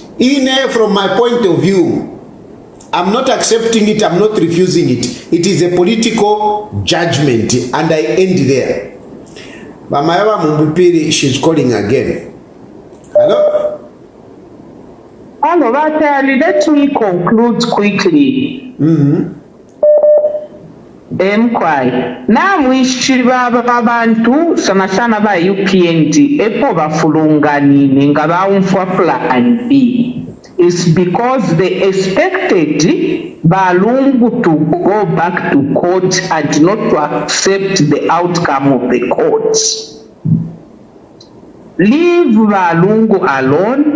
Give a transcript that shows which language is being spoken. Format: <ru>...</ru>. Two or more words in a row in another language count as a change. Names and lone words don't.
<en>From my point of view, I'm not accepting it, I'm not refusing it. It is a political judgment, and I end there. But my Mumbupiri, she's calling again. Hello? Hello, let me conclude quickly.</en> <bem>Namwishi abantu sana ba UPND epo bafulunganine nga bawunfwa</bem> <en>plan B. It's because they expected Balungu to go back to court and not to accept the outcome of the court. Leave Balungu alone.</en>